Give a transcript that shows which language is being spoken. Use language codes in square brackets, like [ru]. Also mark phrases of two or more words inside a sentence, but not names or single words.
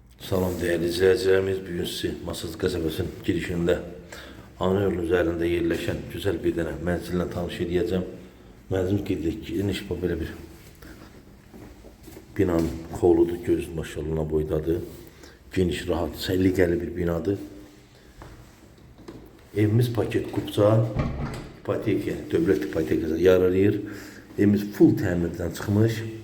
[tr] Salam değerli izleyicilerimiz. Bugün sizi Masazlı kasabasının girişinde ana yolun üzerinde yerleşen güzel bir tane [az] mənzillə tanış [tr] edeceğim. [az] Mənzil geniş böyle bir binanın koludur. Gözün maşallahına boydadır. Geniş, rahat, səliqəli bir binadır. Evimiz paket kupça, ipoteka, dövlət ipotekasına yararlayır. Evimiz full təmirdən çıxmış.